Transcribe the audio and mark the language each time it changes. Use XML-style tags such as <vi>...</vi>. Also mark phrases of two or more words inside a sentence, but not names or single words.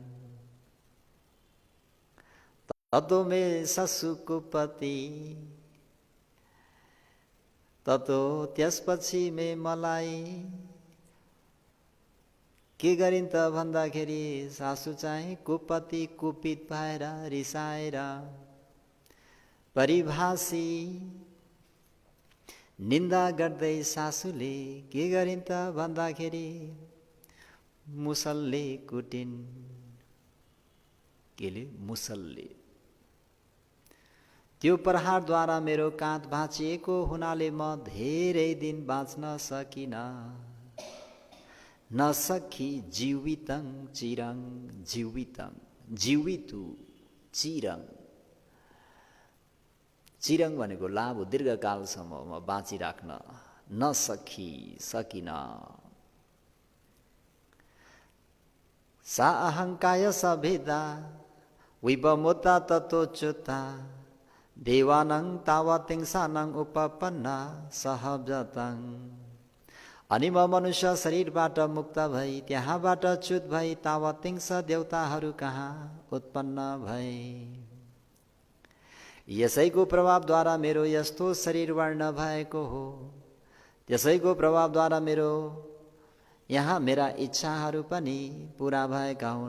<pi>ततो मे सासु कुपति,</pi> <ne>ततो त्यसपछि मे मलाई के गरिन् त भन्दाखेरि सासु चाहिँ कुपति, कुपित भएर रिसाएर, परिभाषी निन्दा गर्दै सासूले के गरिन् त भन्दाखेरि मुसलले कुटिन्। केले? मुसलले। त्यो प्रहारद्वारा मेरो काँध भाँचिएको हुनाले म धेरै दिन बाँच्न सकिन।</ne> <pi>न सखी जीवितं चिरं, जीवितं जीवितु चिरं।</pi> <ne>चिरं भनेको लामो दीर्घकालसम्म बाँचिराख्न।</ne> <pi>न सखी, सकिन। सा अहंकाय सभेदा विपमुता ततोच्युता देवानं तावतिंसानं उपपन्ना सहजतं।</pi> <ne>अनि म मनुष्य शरीरबाट मुक्त भई त्यहाँबाट च्युत भई तावतिंस देवताहरू कहाँ उत्पन्न भए। यसैको प्रभावद्वारा मेरो यस्तो शरीर वर्ण भएको हो। त्यसैको प्रभावद्वारा मेरो यहाँ मेरा इच्छाहरू पनि पूरा भएका हुन्।</ne>